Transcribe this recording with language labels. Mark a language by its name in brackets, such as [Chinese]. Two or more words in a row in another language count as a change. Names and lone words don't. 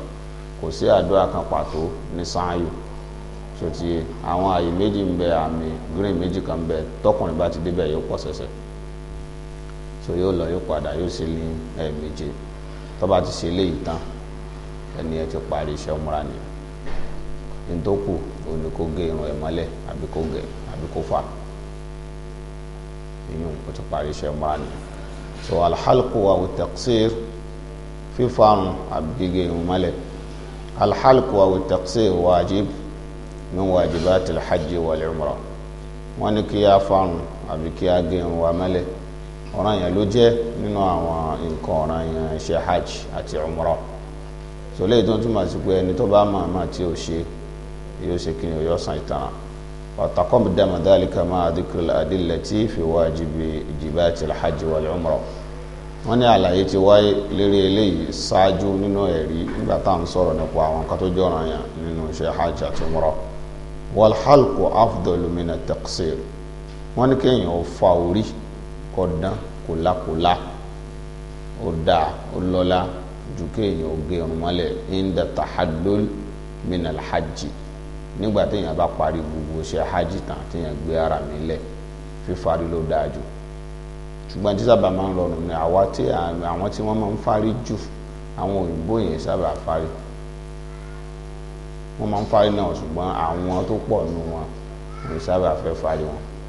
[Yoruba] kò sí àdúrà kan pàtó ní sáàyù sotí àwọn àyè méjì ń bẹ àmì green méjì kan bẹ tọkùnrin bá ti débẹ̀ yóò pọ̀ sẹ̀sẹ̀ so yóò lọ yóò padà yóò ṣe ní ẹ̀ẹ̀méje tó bá ti ṣe léyìí tán ẹni ẹ ti parí iṣẹ́ umra ni nítòkù òní kó gé irun ẹ̀ mọ́lẹ̀ àbí kó gẹ̀ àbí kó fà ìyún ó ti parí iṣẹ́ umra ni. so [Arabic] الحلق والتقصير [Yoruba] fífarun àbí gígé irun mọ́lẹ̀. [Arabic] الحلق والتقصير واجب من واجبات الحج والعمرة. [Yoruba] wọ́n ní kí a farun àbí kí a gé irun wa mọ́lẹ̀ ọ̀ràn yẹn ló jẹ́ nínú àwọn nǹkan ọ̀ràn yẹn ṣe hajj àti umra. so léyìí tó ń túmọ̀ sí pé ẹni tó bá mọ̀ àmọ́ tí ò ṣe yóò ṣe kí ni yóò san ìtanràn. [Arabic] وتقدم ذلك مع ذكر الأدلة في واجبات الحج والعمرة. [Yoruba] wọ́n ní àlàyé ti wáyé lérí eléyìí ṣáájú nínú ẹ̀rí nígbà tá à ń sọ̀rọ̀ nípa àwọn nǹkan tó jẹ́ ọ̀ràn yẹn nínú ṣe hajj àti umra. [Arabic] والحلق أفضل من التقصير. [Yoruba] wọ́n ní kéèyàn ó fa orí kó dán kòlákòlá ó dáa ó lọ́lá ju kéèyàn ó gé irun mọ́lẹ̀ [Arabic] عند التحلل من الحج [Yoruba] nígbà téèyàn bá parí gbogbo ṣe hajj tán téèyàn gbé ara mi lẹ̀ fífarí ló dáa jù. ṣùgbọ́n tí sábà máa ń rọrùn ní àwọn tí wọ́n máa ń fárí jù àwọn òyìnbó yẹn sábà fárí wọ́n máa ń fárí náà ṣùgbọ́n àwọn tó pọ̀ nù wọn ní sábà fẹ́ fárí wọn.